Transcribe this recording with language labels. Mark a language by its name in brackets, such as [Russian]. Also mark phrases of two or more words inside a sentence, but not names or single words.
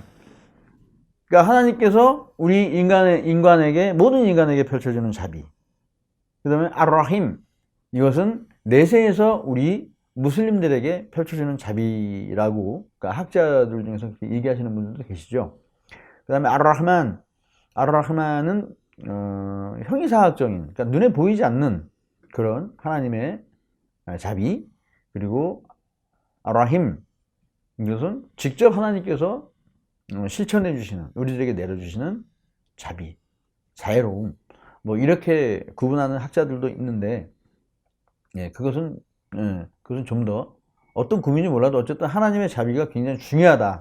[Korean] 그러니까 하나님께서 우리 인간에게, 모든 인간에게 펼쳐주는 자비. 그 다음에 ar-Rahim. 이것은 내세에서 우리 무슬림들에게 펼쳐주는 자비라고, 그러니까 학자들 중에서 그렇게 얘기하시는 분들도 계시죠. 그 다음에 ar-Rahman. ar-Rahman은 형이사학적인, 그러니까 눈에 보이지 않는 그런 하나님의 자비. 그리고 ar-Rahim. 이것은 직접 하나님께서 실천해 주시는, 우리들에게 내려주시는 자비, 자애로움, 뭐 이렇게 구분하는 학자들도 있는데, 예, 그것은 좀 더 어떤 구분인지 몰라도 어쨌든 하나님의 자비가 굉장히 중요하다.